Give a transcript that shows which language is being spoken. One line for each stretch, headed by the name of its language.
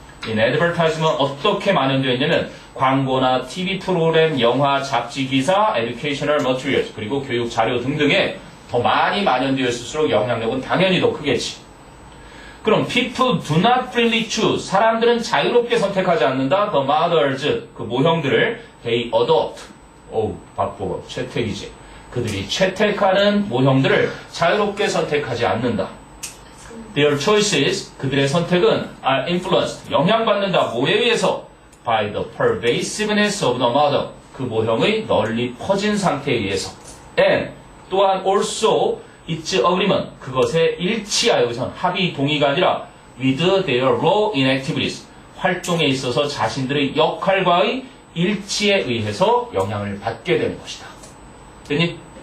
English: In advertisement
Korean: 어떻게 만연되어 있냐면 광고나 TV 프로그램, 영화, 잡지 기사,
English: educational materials,
Korean: 그리고 교육 자료 등등에 더 많이 만연되어 있을수록 영향력은 당연히 더 크겠지.
English: 그럼 people do not freely choose,
Korean: 사람들은 자유롭게 선택하지 않는다.
English: The models,
Korean: 그 모형들을
English: they adopt,
Korean: 바쁘고 채택이지. 그들이 채택하는 모형들을 자유롭게 선택하지 않는다.
English: Their choices,
Korean: 그들의 선택은
English: are influenced,
Korean: 영향받는다. 뭐에 의해서?
English: By the pervasiveness of the model,
Korean: 그 모형의 널리 퍼진 상태에 의해서.
English: And
Korean: 또한
English: also its agreement,
Korean: 그것에 일치하여, 여기선 합의 동의가 아니라
English: with their role in activities,
Korean: 활동에 있어서 자신들의 역할과의 일치에 의해서 영향을 받게 되는 것이다. 됐니?